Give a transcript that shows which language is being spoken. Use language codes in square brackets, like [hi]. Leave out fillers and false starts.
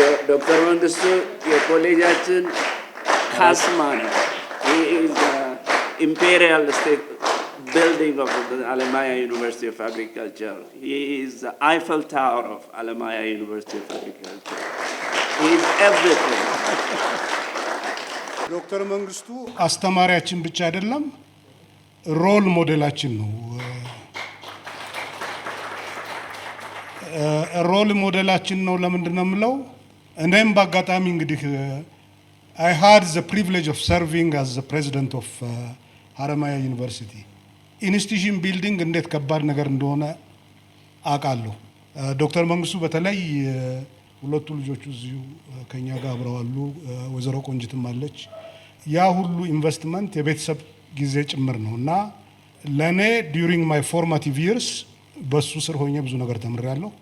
[am] ዶክተር መንግስቱ የኮሌጃችን ካስማ ነው። [en] He is the Imperial State Building of the Alemaya University of Agriculture. He is the Eiffel Tower of Alemaya University of Agriculture. He is everything. [am] ዶክተር መንግስቱ አስተማሪያችን ብቻ አይደለም፣ ሮል ሞዴላችን ነው። ሮል ሞዴላችን ነው። ለምንድን ነው የምለው? እኔም በአጋጣሚ እንግዲህ [en] I had the privilege of serving as the president of Haramaya University. [am] ኢንስቲትዩሽን ቢልዲንግ እንዴት ከባድ ነገር እንደሆነ አውቃለሁ። ዶክተር መንግስቱ በተለይ ሁለቱ ልጆቹ እዚሁ ከኛ ጋር አብረዋሉ። ወይዘሮ ቆንጅትም አለች። ያ ሁሉ ኢንቨስትመንት የቤተሰብ ጊዜ ጭምር ነው እና ለእኔ [en] ዱሪንግ ማይ ፎርማቲቭ ይርስ [am] በሱ ስር ሆኜ ብዙ ነገር ተምሬያለሁ።